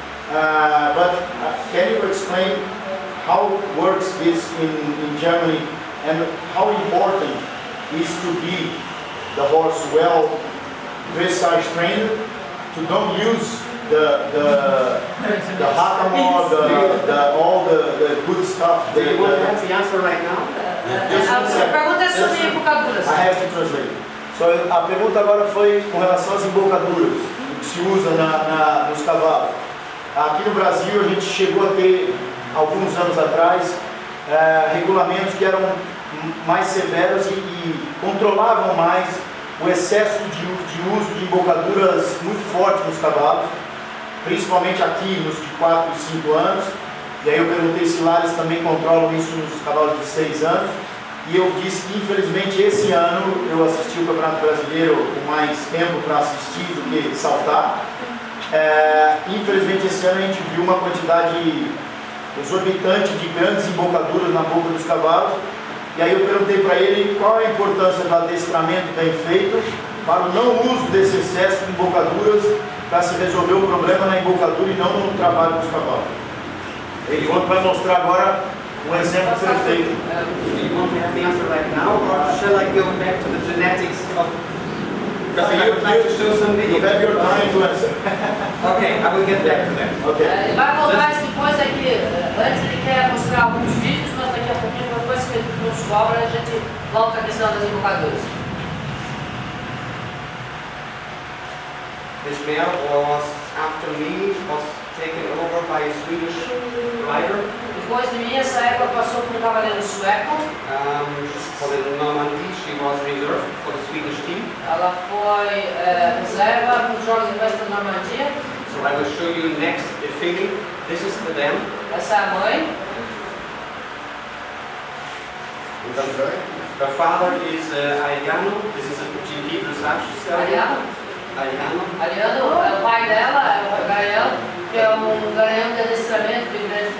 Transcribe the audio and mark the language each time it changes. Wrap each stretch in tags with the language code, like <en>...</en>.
<en>But can you explain how works this in Germany, and how important is to be the horse well dressage trained, to don't use the hackamore, all the good stuff. Do you want to have the answer right now?</en> <pt>A pergunta é sobre embocaduras.</pt> <en>I have to translate.</en> <pt>So, a pergunta agora foi com relação às embocaduras que se usa nos cavalos. Aqui no Brasil a gente chegou a ter, alguns anos atrás, regulamentos que eram mais severos e controlavam mais o excesso de uso de embocaduras muito forte nos cavalos, principalmente aqui nos de 4 e 5 anos. E aí eu perguntei se lá eles também controlam isso nos cavalos de 6 anos. E eu disse que infelizmente esse ano eu assisti o Campeonato Brasileiro com mais tempo para assistir do que saltar. Infelizmente esse ano a gente viu uma quantidade exorbitante de grandes embocaduras na boca dos cavalos. E aí eu perguntei para ele qual é a importância do adestramento bem feito para o não uso desse excesso de embocaduras, para se resolver o problema na embocadura e não no trabalho dos cavalos. Ele vai mostrar agora um exemplo perfeito.</pt> <en>Do you want to have the answer right now, or shall I go back to the genetics of? Because I would like to show some You video. have your time to answer. Okay, I will get back to that. Okay.</en> <pt>Ele vai voltar isso depois aqui. Antes ele quer mostrar alguns vídeos, mas daqui a pouquinho, depois que ele nos cobra, a gente volta à questão das embocaduras.</pt> <en>This mare was, after me, was taken over by a Swedish rider.</en> <pt>Depois de mim, essa égua passou por um cavaleiro sueco.</pt> <en>For the Normandy, she was reserved for the Swedish team.</en> <pt>Ela foi reserva para os Jogos de Festa da Normandia.</pt> <en>So I will show you next the filly. This is the dam.</en> <pt>Essa é a mãe.</pt> <en>The father is Ariano. This is a GP dressage stallion. Ariano. Ariano.</en> <pt>Ariano, o pai dela é o Gaiano, que é um garanhão de adestramento de Grande</pt>